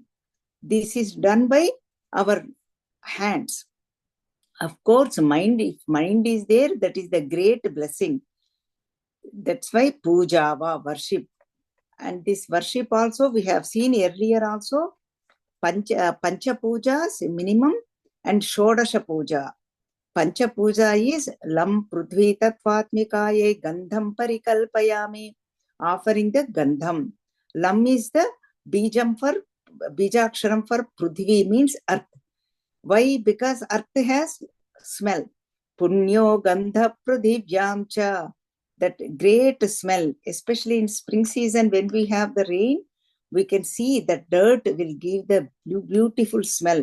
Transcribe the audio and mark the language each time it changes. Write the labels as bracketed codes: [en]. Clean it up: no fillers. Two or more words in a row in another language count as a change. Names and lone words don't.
[en] This is done by our hands. Of course, mind, if mind is there, that is the great blessing. That's why Pujava, worship. And this worship also, we have seen earlier also, [sa] पञ्च पूजा [en] minimum and [sa] षोडश पूजा. पञ्च पूजा is लं पृथ्वी तत्त्वात्मिकायै गन्धं परिकल्पयामि, [en] offering the Gandham. Lam is the Bijaksharam for Prudhvi, means earth. Why? Because earth has smell. [sa] पुण्यो गन्धः पृथिव्यां च, [en] that great smell, especially in spring season when we have the rain, we can see that dirt will give the beautiful smell.